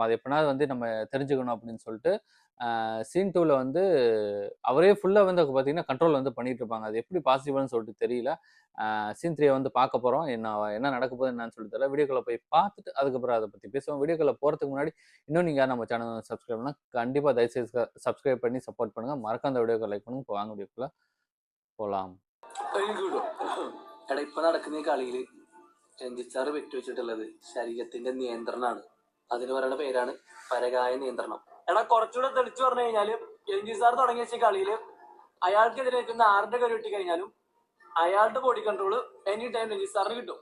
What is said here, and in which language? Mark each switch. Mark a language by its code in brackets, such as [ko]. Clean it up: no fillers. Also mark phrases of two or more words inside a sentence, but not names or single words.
[ta] அது எப்படினாவது வந்து நம்ம தெரிஞ்சுக்கணும் அப்படின்னு சொல்லிட்டு சீன் 2ல வந்து அவரே ஃபுல்லா வந்து பார்த்தீங்கன்னா கண்ட்ரோல் வந்து பண்ணிட்டு இருப்பாங்க. அது எப்படி பாசிபிள்னு சொல்லிட்டு தெரியல. சீன் 3 வந்து பார்க்க போறோம். என்ன நடக்க போகுது என்னன்னு சொல்லி தெரியல. வீடியோக்குள்ள போய் பார்த்துட்டு அதுக்கப்புறம் அதை பத்தி பேசுவோம். வீடியோக்குள்ள போறதுக்கு முன்னாடி இன்னும் நீங்க நம்ம சேனல் சப்ஸ்கிரைப் பண்ணா கண்டிப்பா தயவுசெய்து சப்ஸ்கிரைப் பண்ணி சப்போர்ட் பண்ணுங்க. மறக்காம அந்த வீடியோக்கு லைக் பண்ணுங்க. வாங்க வீடியோக்குள்ள പോലാം. [ml] എടാ ഇപ്പൊ നടക്കുന്ന ഈ കളിയില് രഞ്ജിത്ത് വെച്ചുവെച്ചിട്ടുള്ളത് ശരീരത്തിന്റെ നിയന്ത്രണമാണ്. അതിന് പറയുന്ന പേരാണ് പരകായ നിയന്ത്രണം. എടാ കുറച്ചുകൂടെ തെളിച്ചു പറഞ്ഞു കഴിഞ്ഞാല് രഞ്ജിത്ത് സാർ തുടങ്ങിയ വെച്ച കളിയില് അയാൾക്കെതിരെ നിൽക്കുന്ന ആരുടെ കരു കിട്ടി കഴിഞ്ഞാലും അയാളുടെ [en] body control any time [ml] രഞ്ജിത്ത് സാറിന് കിട്ടും.